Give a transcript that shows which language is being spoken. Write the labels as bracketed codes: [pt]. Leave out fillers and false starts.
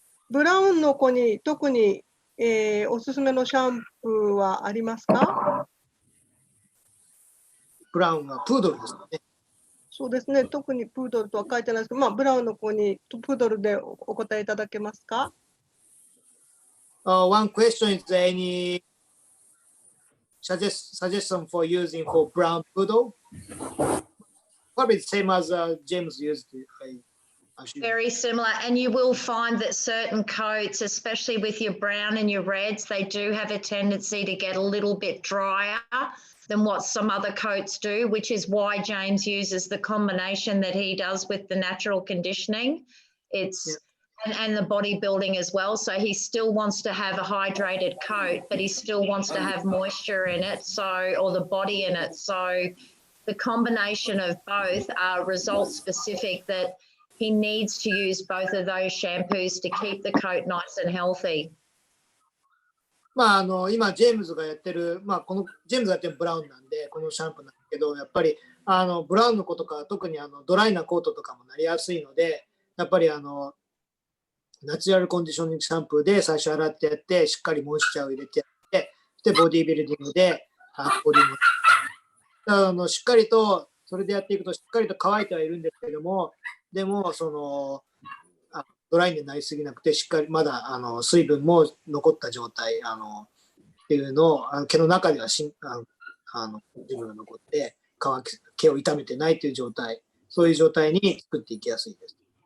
[ja] ブラウンの子に特に、おすすめのシャンプーはありますか？ブラウンはプードルですね。そうですね。特にプードルとは書いてないですけど、ブラウンの子にプードルでお答えいただけますか [en] ？One question is any suggestion for using for brown poodle? Probably the same as James used. Very similar, and you will find that certain coats, especially with your brown and your reds, they do have a tendency to get a little bit drier than what some other coats do, which is why James uses the combination that he does with the natural conditioning. And the bodybuilding as well. So he still wants to have a hydrated coat, but he still wants to have moisture in it, or the body in it. So the combination of both are result specific, that he needs to use both of those shampoos to keep the coat nice and healthy. [ja] 今ジェームズがやってる、このジェームズがやってるブラウンなんでこのシャンプーなんだけど、やっぱりブラウンの子とか特にドライなコートとかもなりやすいので、やっぱりナチュラルコンディショニングシャンプーで最初洗ってやって、しっかりモイスチャーを入れてやって、で、ボディービルディングで、ボディもしっかりと、それでやっていくとしっかりと乾いてはいるんですけども、でも、ドライになりすぎなくて、しっかりまだ水分も残った状態っていうのを毛の中では水分が残って毛を傷めてないという状態、そういう状態に作っていきやすいです。